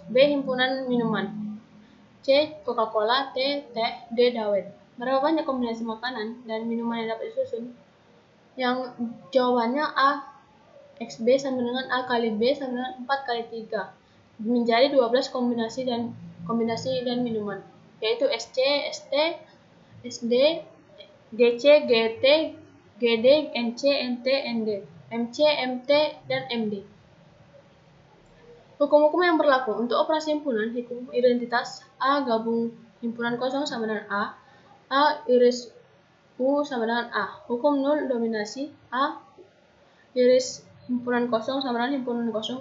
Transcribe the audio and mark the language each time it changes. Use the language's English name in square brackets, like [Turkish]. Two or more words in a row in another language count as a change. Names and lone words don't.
[Indonesian] B himpunan minuman, C Coca-Cola, T teh, D dawet. Berapa banyak kombinasi makanan dan minuman yang dapat disusun? Yang jawabannya A XB sama dengan A kali B sama dengan 4 kali 3. Menjadi 12 kombinasi dan minuman, yaitu SC, ST, SD, GC, GT, GD, NC, NT, ND, MC, MT, dan MD. Hukum-hukum yang berlaku untuk operasi himpunan. Hukum identitas. A gabung himpunan kosong sama dengan A iris U sama dengan A. Hukum nul dominasi. A iris himpunan kosong sama dengan himpunan kosong.